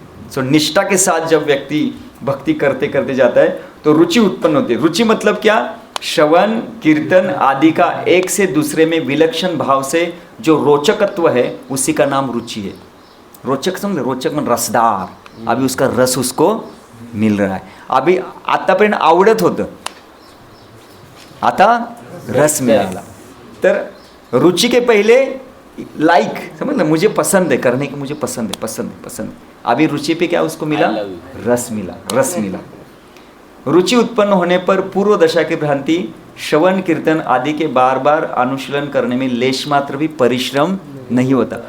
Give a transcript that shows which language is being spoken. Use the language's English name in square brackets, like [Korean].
[Hindi] सो निष्ठा के साथ जब व्यक्ति भक्ति करते करते जाता है तो रुचि उत्पन्न होती है। रुचि मतलब क्या? श्रवण कीर्तन आदि का एक से दूसरे में विलक्षण भाव से जो रोचकत्व है, उसी का नाम रुचि है। रोचक समझ, रोचक मन रसदार, अभी उसका रस उसको मिल रहा है। [Marathi] अभी आतापर्यंत आवडत होतं, आता रस मिळाला। [Hindi] तर रुचि के पहिले लाइक, समझ ना, मुझे पसंद है करने की, मुझे पसंद है, पसंद है, पसंद है। अभी रुचि पे क्या उसको मिला? रस मिला, रस मिला। रुचि उत्पन्न होने पर पूर्व दशा की भ्रांति श्रवण कीर्तन आदि के बार बार अनुशीलन करने में लेश मात्र भी परिश्रम नहीं होता।